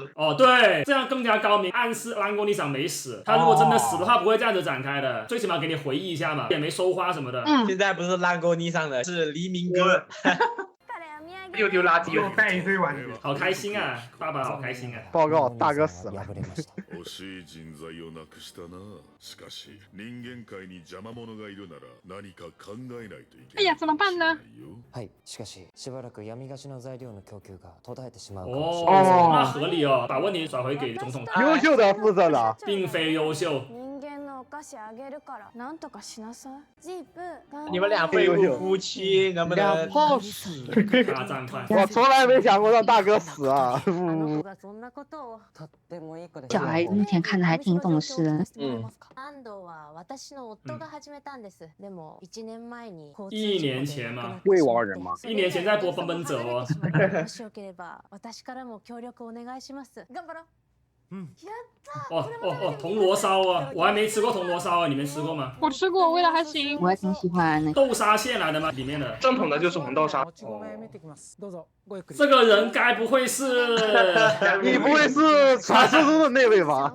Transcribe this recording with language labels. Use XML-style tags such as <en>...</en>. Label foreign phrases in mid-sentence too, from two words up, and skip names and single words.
<zh>哦，对，这样更加高明，暗示蓝勾尼场没死。他如果真的死的话，不会这样子展开的，最起码给你回忆一下嘛，也没收花什么的。现在不是蓝勾尼上的，是黎明哥。又丢垃圾，又带一堆玩具，好开心啊！爸爸好开心啊！报告，大哥死了。</zh> <ja>惜しい人材をなくしたな。しかし人間界に邪魔者がいるなら何か考えないといけない。</ja> <zh>哎呀，怎么办呢？</zh> <ja>はい、しかししばらく闇菓子の材料の供給が途絶えてしまう。</ja> <zh>哦，那合理哦，把问题甩回给总统。优秀的负责人，并非优秀。</zh> <ja>お菓子あげるからなんとかしなさい。ジープ，</ja> <zh>你们俩废物夫妻能不能？两炮死！大战犯。我从来没想过让大哥死啊！小孩目前看的还挺懂事的。</zh> <ja>安藤は私の夫が始めたんです。でも1年前に。</ja> <zh>1 年前嘛。未亡人嘛。 1年前在播《奔奔者》哦。</zh> <ja>もしよければ私からも協力お願いします。頑張ろう。</ja> <zh>铜锣烧啊！我还没吃过铜锣烧啊，你们吃过吗？我吃过，味道还行。我还挺喜欢的。豆沙馅来的吗？里面的正统的就是红豆沙。这个人该不会是？你不会是传说中的那位吧？</zh>